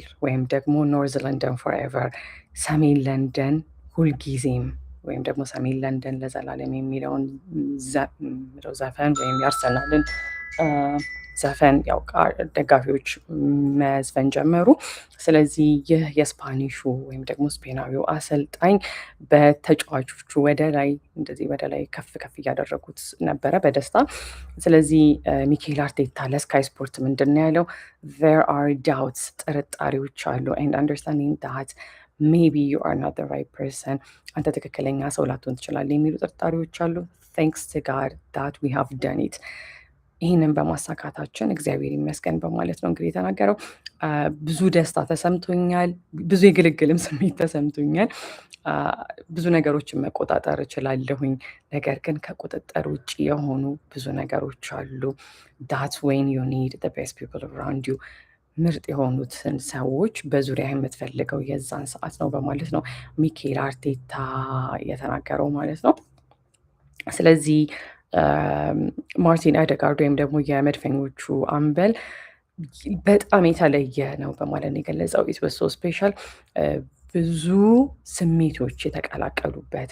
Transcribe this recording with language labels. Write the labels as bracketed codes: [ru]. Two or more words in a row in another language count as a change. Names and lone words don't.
[am] ወይም ደግሞ [en] north London forever [am] ሰሜን ለንደን ሁልጊዜም ወይም ደግሞ ሰሜን ለንደን ለዘላለም የሚለውን ዘፈን ወይም የአርሰናልን ዘፈን ያው ደጋፊዎች መዝፈን ጀመሩ። ስለዚህ ይህ የስፓኒሹ ወይም ደግሞ ስፔናዊው አሰልጣኝ በተጫዋቾቹ ወደ ላይ እንደዚህ ወደ ላይ ከፍ ከፍ እያደረጉት ነበረ በደስታ። ስለዚህ ሚኬል አርቴታ ለስካይ ስፖርት ምንድን ነው ያለው? [en] there are doubts [am] ጥርጣሬዎች አሉ [en] and understanding that maybe you are not the right person [am] አንተ ትክክለኛ ሰው ላትሆን ትችላለህ የሚሉ ጥርጣሬዎች አሉ። [en] thanks to God that we have done it [am] ይህንን በማሳካታችን እግዚአብሔር ይመስገን በማለት ነው እንግዲህ የተናገረው። ብዙ ደስታ ተሰምቶኛል፣ ብዙ የግልግልም ስሜት ተሰምቶኛል። ብዙ ነገሮችን መቆጣጠር እችላለሁኝ፣ ነገር ግን ከቁጥጥር ውጭ የሆኑ ብዙ ነገሮች አሉ። [en] that's when you need the best people around you [am] ምርጥ የሆኑትን ሰዎች በዙሪያ የምትፈልገው የዛን ሰዓት ነው በማለት ነው ሚኬል አርቴታ የተናገረው ማለት ነው። ስለዚህ ማርቲን ኦዴጋርድ ወይም ደግሞ የመድፈኞቹ አምበል በጣም የተለየ ነው በማለት ነው የገለጸው። [en] it was so special [am] ብዙ ስሜቶች የተቀላቀሉበት